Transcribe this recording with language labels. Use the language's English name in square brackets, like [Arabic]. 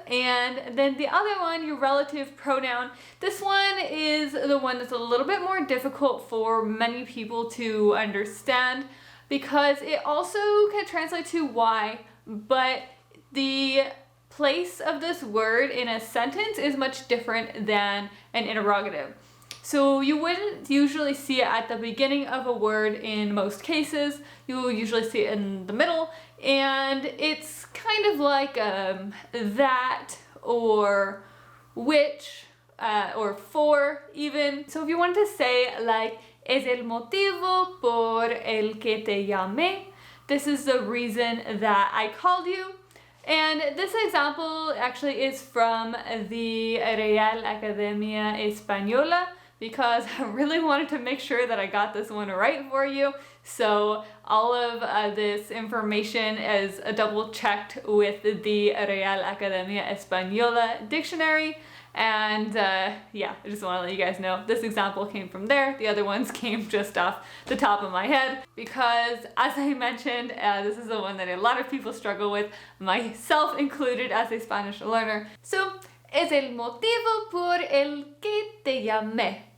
[English] And then the other one, your relative pronoun. This one is the one that's a little bit more difficult for many people to understand because it also can translate to why, but the place of this word in a sentence is much different than an interrogative. So you wouldn't usually see it at the beginning of a word in most cases. You will usually see it in the middle, and it's kind of like that or which, or for even. So if you want to say like, [Spanish] es el motivo por el que te llamé. [English] This is the reason that I called you. And this example actually is from the Real Academia Española, because I really wanted to make sure that I got this one right for you. So all of this information is double checked with the Real Academia Española dictionary. And yeah, I just want to let you guys know this example came from there. The other ones came just off the top of my head because, as I mentioned, this is the one that a lot of people struggle with, myself included as a Spanish learner. [Spanish] So, es el motivo por el que te llamé.